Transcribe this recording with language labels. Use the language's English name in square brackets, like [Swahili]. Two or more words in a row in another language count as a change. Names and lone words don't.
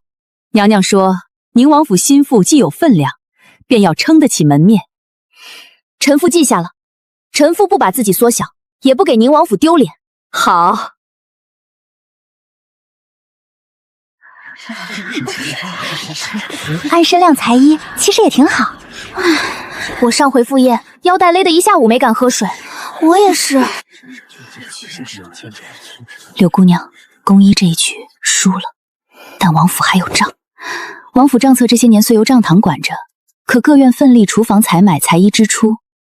[Chinese] 娘娘說，寧王府心腹既有分量，便要撐得起門面。臣婦記下了，臣婦不把自己縮小，也不給寧王府丟臉。好。按身量裁衣，其實也挺好。我上回赴宴，腰帶勒得一下午沒敢喝水。我也是。柳姑娘，宫衣這一局輸了。但王府還有賬，王府賬冊這些年雖由賬堂管着，可各院奮力廚房採買裁衣支出，